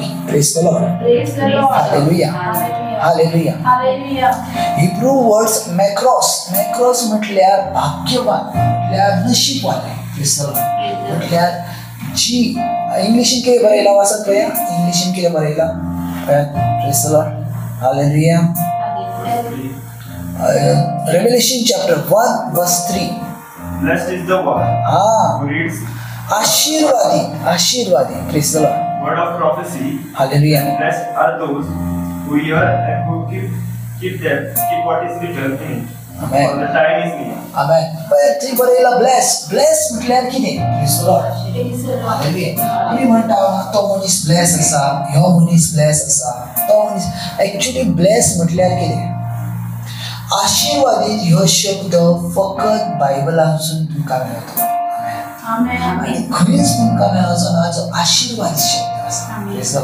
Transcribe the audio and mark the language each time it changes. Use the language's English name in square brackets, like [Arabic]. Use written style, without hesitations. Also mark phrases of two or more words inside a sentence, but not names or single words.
[English] Praise the Lord. Hallelujah. Hallelujah. Hebrew words Makarios. [Konkani] मॅक्रोस म्हटल्यार भाग्यवान, म्हटल्यार नशीबवान. [English] Praise the Lord. [Konkani] म्हटल्यार जी इंग्लिशीन कितें बरयला वाचत पळया. इंग्लिशीन कितें बरयला पळयात. [English] Praise the Lord. Hallelujah. Revelation chapter 1 verse 3. Blessed is the one who reads. [Konkani] आशीर्वादी. आशीर्वादी. [English] Praise the Lord. Word of prophecy. Hallelujah. Blessed are those who hear and who keep what is written in it. Amen. For the time is near. [Konkani] Amen. But ती बरयला bless. Bless म्हटल्यार कितें? [English] Praise the Lord. Hallelujah. [Konkani] आमी म्हणटा तो मनीस ब्लेस आसा, ह्यो मनीस ब्लेस आसा, तो मनीस. [English] actually bless [Konkani] म्हटल्यार कितें? आशीर्वादीत ह्यो शब्द फकत बायबलांतसून तुमकां मेळटा. आनी खंयच तुमकां मेळचो ना जो आशीर्वादीत शब्द आसा.